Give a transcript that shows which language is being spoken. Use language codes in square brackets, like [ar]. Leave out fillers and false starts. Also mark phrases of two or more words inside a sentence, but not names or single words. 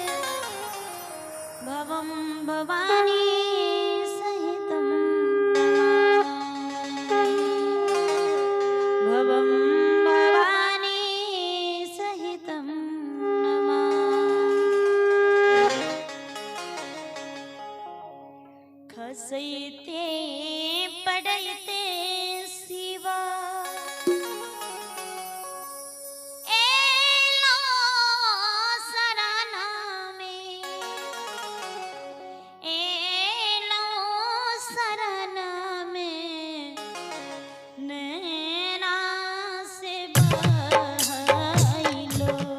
[sa] भवं भवानी सहितं भवं भवानी सहितं [mai] खसैते पडैते शिवा एलो शरणा में एलो शरणा में नैना से बहैलो